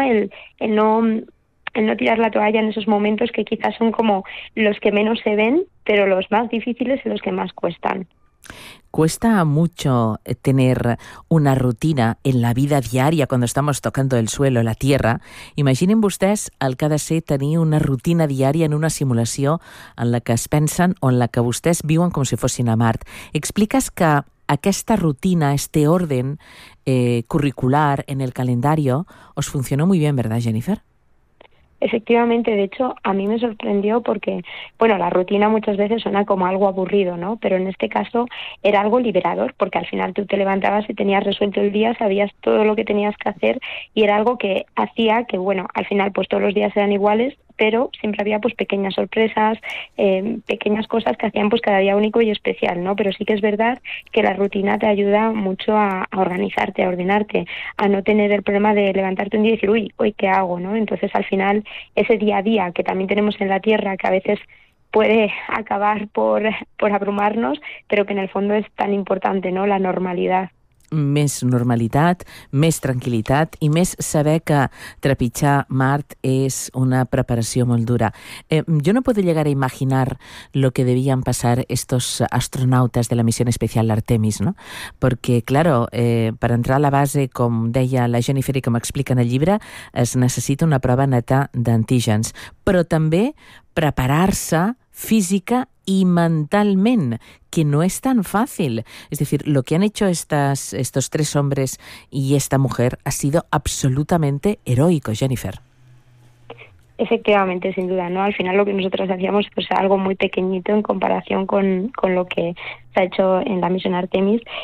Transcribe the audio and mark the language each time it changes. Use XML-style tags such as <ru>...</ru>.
<es>El no tirar la toalla en esos momentos que quizás son como los que menos se ven, pero los más difíciles y los que más cuestan. Cuesta mucho tener una rutina en la vida diaria cuando estamos tocando el suelo, la tierra.</es> <ca>Imaginen vostès el que ha de ser tenir una rutina diària en una simulació en la que es pensen o en la que vostès viuen com si fossin a Mart. Expliques que aquesta rutina,</ca> <es>este ordre curricular en el calendario, os funcionó muy bien, ¿verdad, Jennifer? Efectivamente, de hecho, a mí me sorprendió porque, bueno, la rutina muchas veces suena como algo aburrido, ¿no? Pero en este caso era algo liberador porque al final tú te levantabas y tenías resuelto el día, sabías todo lo que tenías que hacer y era algo que hacía que, bueno, al final pues todos los días eran iguales, pero siempre había pues pequeñas sorpresas, pequeñas cosas que hacían pues cada día único y especial, ¿no? Pero sí que es verdad que la rutina te ayuda mucho a organizarte, a ordenarte, a no tener el problema de levantarte un día y decir, uy, ¿hoy qué hago?, ¿no? Entonces al final ese día a día que también tenemos en la Tierra, que a veces puede acabar por abrumarnos, pero que en el fondo es tan importante, ¿no? La normalidad.</es> <ca>Més normalitat, més tranquil·litat i més saber que trepitjar Mart és una preparació molt dura.</ca> <es>Jo no puedo llegar a imaginar lo que debían pasar estos astronautas de la</es> <ca>missió especial</ca> <es>Artemis, ¿no? Porque, claro,</es> <ca>per entrar a la base, com deia la Jennifer i com explica en el llibre, es necessita una prova neta d'antígens, però també preparar-se física y mentalment,</ca> <es>que no es tan fácil. Es decir, lo que han hecho estos tres hombres y esta mujer ha sido absolutamente heroico, Jennifer. Efectivamente, sin duda, ¿no? Al final lo que nosotros hacíamos es pues, algo muy pequeñito en comparación con lo que se ha hecho en la misión Artemis.</es>